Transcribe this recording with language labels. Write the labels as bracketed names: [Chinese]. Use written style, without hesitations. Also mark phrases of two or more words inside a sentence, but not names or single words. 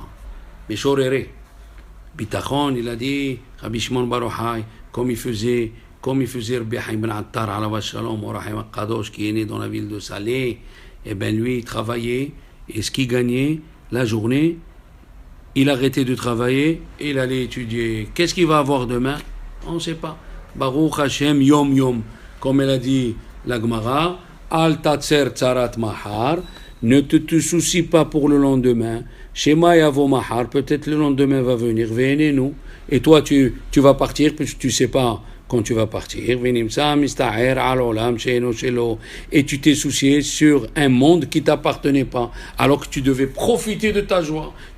[Hebrew] משורר ביטחון, [French] il a dit, Rabbi Shimon bar Yochai, comme il faisait Rabbi Haim ben Attar, [Hebrew] עליו השלום, [French] au Rahim Kadosh, qui est né dans la ville de Salé, et bien lui, il travaillait, et ce qu'il gagnait, la journée, il arrêtait de travailler, et il allait étudier. Qu'est-ce qu'il va avoir demain? On ne sait pas. [Hebrew] ברוך השם, יום יום, [French] comme elle a dit la Gemara, [Hebrew] אל תצר צרת מחר, [French] ne te soucie pas pour le lendemain, [Hebrew] שמא יבוא מחר, [French] peut-être le lendemain va venir, venez nous, et toi tu vas partir, puisque tu ne sais pas quand tu vas partir, et tu t'es soucié sur un monde qui ne t'appartenait pas, alors que tu devais profiter de ta joie.